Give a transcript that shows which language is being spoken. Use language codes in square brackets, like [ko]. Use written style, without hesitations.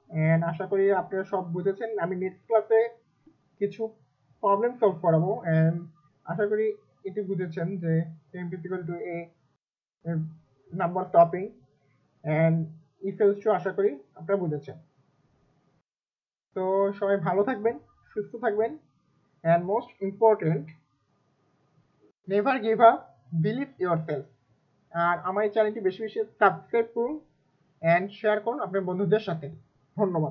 [bn] And আশা করি আপনারা সব বুঝেছেন। আমি নেক্সট ক্লাসে কিছু প্রবলেম সলভ করাবো, এন্ড আশা করি এটি বুঝেছেন যে temp is equal to a number stopping and if else two, আশা করি আপনারা বুঝেছেন। তো সবাই ভালো থাকবেন, সুস্থ থাকবেন, [en] and most important, never give up, believe yourself। [bn] আর আমার এই চ্যানেলটি বেশি বেশি সাবস্ক্রাইব করুন এন্ড শেয়ার করুন আপনার বন্ধুদের সাথে। ধন্যবাদ।